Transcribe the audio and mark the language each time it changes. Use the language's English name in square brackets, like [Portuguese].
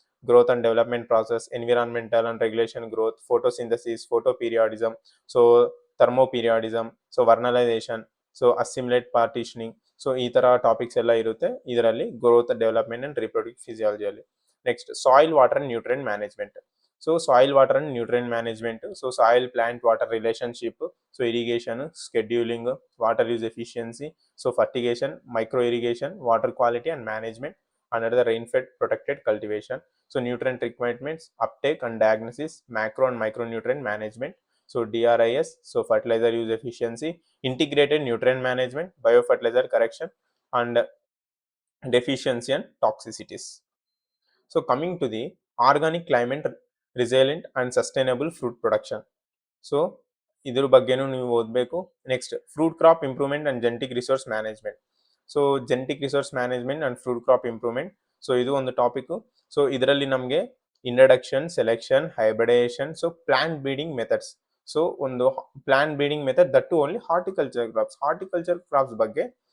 [English] growth and development process, environmental and regulation growth, photosynthesis, photoperiodism, so thermoperiodism, so vernalisation, so assimilate partitioning, [Kannada] so ಈ ತರ topics ಎಲ್ಲ ಇರುತ್ತೆ ಇದರಲ್ಲಿ [English] Growth, development and reproductive ಫಿಸಿಯಾಲಜಿಯಲ್ಲಿ. Next soil, water and nutrient management. So soil, water and nutrient management, so soil plant water relationship, so irrigation, scheduling, water use efficiency, so fertigation, micro irrigation, water quality and management under the rain-fed protected cultivation, so nutrient requirements, uptake and diagnosis, macro and micronutrient management, so DRIS, so fertilizer use efficiency, integrated nutrient management, biofertilizer correction and deficiency and toxicities. So coming to the organic, climate resilient and sustainable fruit production, so [Kannada] ಇದ್ರ ಬಗ್ಗೆನೂ ನೀವು ಓದಬೇಕು. [English] next fruit crop improvement and genetic resource management, so genetic resource management and fruit crop improvement, [Kannada] so ಇದು ಒಂದು topic. [English] So ಇದರಲ್ಲಿ ನಮಗೆ introduction, selection, hybridisation, so plant breeding methods, so ಒಂದು plant breeding method that to only horticulture crops ಬಗ್ಗೆ.